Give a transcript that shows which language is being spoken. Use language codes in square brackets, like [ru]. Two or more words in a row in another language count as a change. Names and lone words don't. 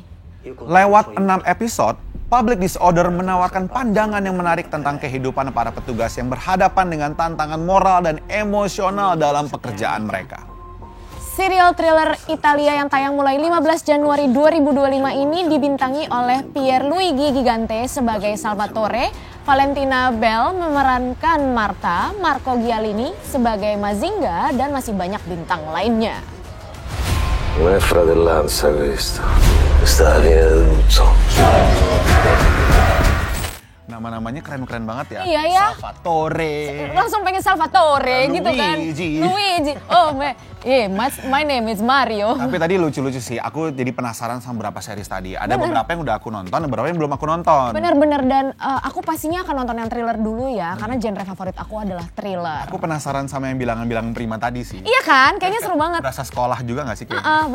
[id] Lewat 6 episode, Public Disorder menawarkan pandangan yang menarik tentang kehidupan para petugas yang berhadapan dengan tantangan moral dan emosional dalam pekerjaan mereka. Serial thriller Italia yang tayang mulai 15 Januari 2025 ini dibintangi oleh Pierluigi Gigante sebagai Salvatore, Valentina Bell memerankan Marta, Marco Gialini sebagai Mazinga, dan masih banyak bintang lainnya. [it] Non è fratellanza questo, questa fine di tutto. [id] Nama-namanya keren-keren banget ya. Iya ya. Salvatore. Langsung pengen Salvatore gitu kan. [en] Luigi. Oh, my name is Mario. [id] Tapi tadi lucu-lucu sih. Aku jadi penasaran sama beberapa series tadi. Ada beberapa yang udah aku nonton, ada beberapa yang belum aku nonton. Bener-bener, dan aku pastinya akan nonton yang thriller dulu ya. Karena genre favorit aku adalah thriller. Aku penasaran sama yang bilangan-bilangan prima tadi sih. Iya kan? Kayaknya seru banget. Berasa sekolah juga gak sih kayaknya?